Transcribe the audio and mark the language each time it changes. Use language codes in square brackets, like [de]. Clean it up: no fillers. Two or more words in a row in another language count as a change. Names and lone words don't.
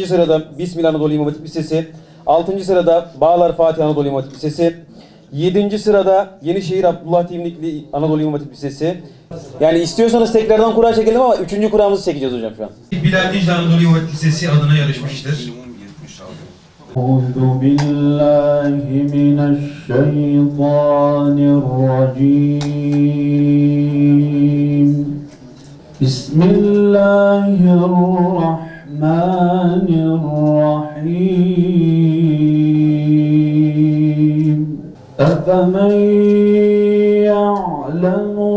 [tr] sırada Bismillah Anadolu İmam Hatip Lisesi. 6. sırada Bağlar Fatih Anadolu İmam Hatip Lisesi. 7. sırada Yenişehir Abdullah Timlikli Anadolu İmam Hatip Lisesi. Yani istiyorsanız tekrardan kura çekelim ama 3. kuramızı çekeceğiz hocam şu an. Bilal Dicle Anadolu İmam Hatip Lisesi adına yarışmıştır. [ar] أعوذ بالله من الشيطان الرجيم بسم الله الرحمن الرحيم أفمن يعلم